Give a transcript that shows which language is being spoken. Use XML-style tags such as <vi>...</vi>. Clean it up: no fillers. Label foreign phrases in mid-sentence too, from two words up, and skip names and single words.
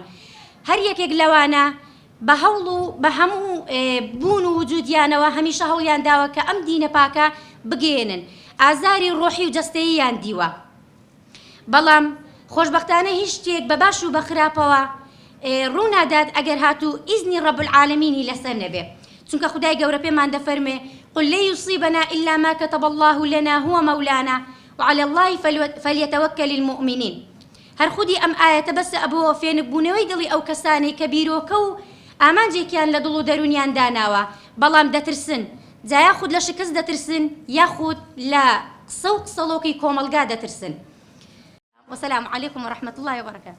<ckb>هەر یەکێک لەوانە بە هەوڵ و بە هەموو بوون و وجودیانەوە هەمیشە هەوڵیان داوە کە ئەم دینە پاکە بگێنن، ئازاری ڕۆحی و جەستەییان دیوە. بەڵام خۆشبەختانە هیچ شتێک بە باش و بە خراپەوە ڕوونادات ئەگەر هاتوو ئیزنی</ckb> <ar>ڕەب العالەمینی</ar> <ckb>لەسەر نەبێ، چونکە خودای گەورە پێمان دەفەرمێ</ckb> <ar>قل لن يصيبنا إلا ما كتب الله لنا هو مولانا وعلى الله فليتوكل المؤمنين.</ar> <ckb>هەر خودی ئەم ئاەتە بەسە ئەبەوە فێنبوونەوەی دڵی ئەو کەسانی کە بیرۆکە و ئامانجێکیان لە دڵ و دەرونیان داناوە بەڵام دەترسن، جا یاخود لە شکست دەترسن یاخود لە قسە و قسەڵۆکی کۆمەلگا دەترسن.</ckb> <ar>وەسەلام عەلەیکم وەڕەحمەت الله وبەرەکاتوه.</ar>